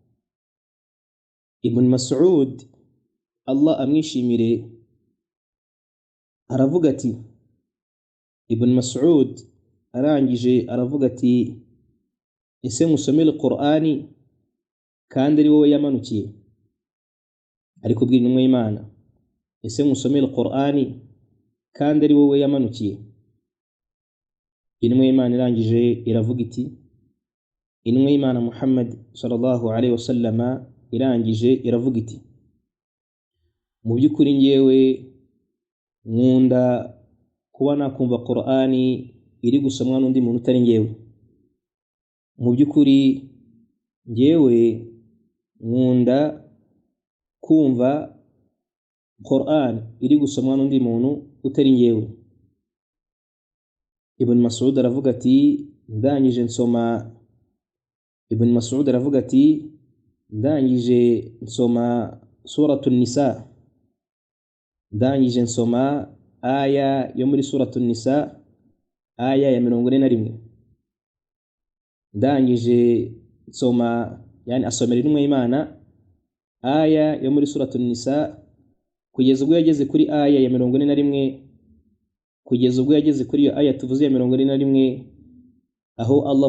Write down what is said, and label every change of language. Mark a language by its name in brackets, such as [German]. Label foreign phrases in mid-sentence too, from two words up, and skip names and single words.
[Kinyarwanda] Ibn Mas'ud Allah amwishimire aravuga ati, Ibn Mas'ud arangije aravuga ati: ese musomere Qur'ani kandi ari wowe yamanukiye? Ari kubwira intumwa y'Imana, ese musomere Qur'ani kandi ari wowe yamanukiye? Intumwa y'Imana irangije iravuga iti, intumwa y'Imana Muhammad [Arabic] صلى الله عليه وسلم [Kinyarwanda] irangije iravuga iti: mu by'ukuri ngewe nkunda kuba nakumva Qur'ani iri gusomwa n'undi muntu utari ngewe. Mu by'ukuri ngewe nkunda kumva Qur'an iri gusomwa n'undi muntu utari ngewe. Ibn Mas'ud aravuga ati: ndangije nsoma suratul Nisa, ndangije nsoma aya yo muri suratul Nisa, aya ya 41. ndangije nsoma, yani asomera intumwa y'Imana aya yo muri suratul Nisa kugeza ubwo yageze kuri aya ya 41, kugeza ubwo yageze kuri iyo aya tuvuze ya 41, aho